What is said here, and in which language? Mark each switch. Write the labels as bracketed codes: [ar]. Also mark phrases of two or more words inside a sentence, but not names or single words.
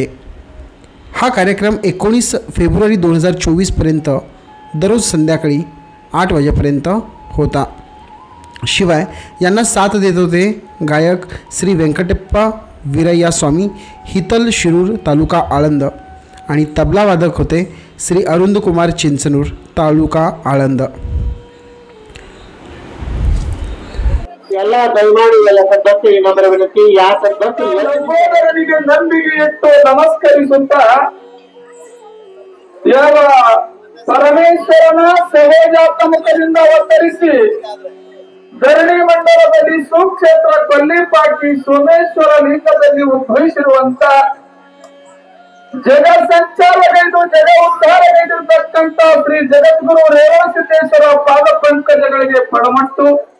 [mr] हा कार्यक्रम 19 फेब्रुवारी 2024 पर्यंत दररोज संध्याकाळी 8 वाजेपर्यंत होता। शिवाय यांना साथ देत होते गायक श्री वेंकटेप्पा वीरय्या स्वामी हितल शिरूर तालुका आळंद आणि तबला वादक होते श्री अरुंद कुमार चिंचनूर तालुका आळंद। [kn] ಎಲ್ಲ ದಯಮಾಡಿ ಸದಸ್ಯ ಇನ್ನೊಂದರ ವಿನಂತಿ ಯಾ ಸದಸ್ಯರಿಗೆ ನಂಬಿಕೆ ಇಟ್ಟು ನಮಸ್ಕರಿಸುತ್ತಾ ಯಾವ ಪರಮೇಶ್ವರನ ಸಹಜಾತ್ಮಕದಿಂದ ಅವತರಿಸಿ ಧರಣಿ ಮಂಡಲದಲ್ಲಿ ಸುಕ್ಷೇತ್ರ ಕೊಲ್ಲಿಪಾಟಿ ಸೋಮೇಶ್ವರ ಲಿಂಗದಲ್ಲಿ ಉದ್ಭವಿಸಿರುವಂತ ಜಗ ಸಂಚಾರಗೈದು ಜಗ ಉದ್ಧಾರಗೈದಿರತಕ್ಕಂತ ಶ್ರೀ ಜಗದ್ಗುರು ರೇವಣಸಿದ್ದೇಶ್ವರ ಪಾದ ಪಂಕಜಗಳಿಗೆ ಪಡಮಟ್ಟು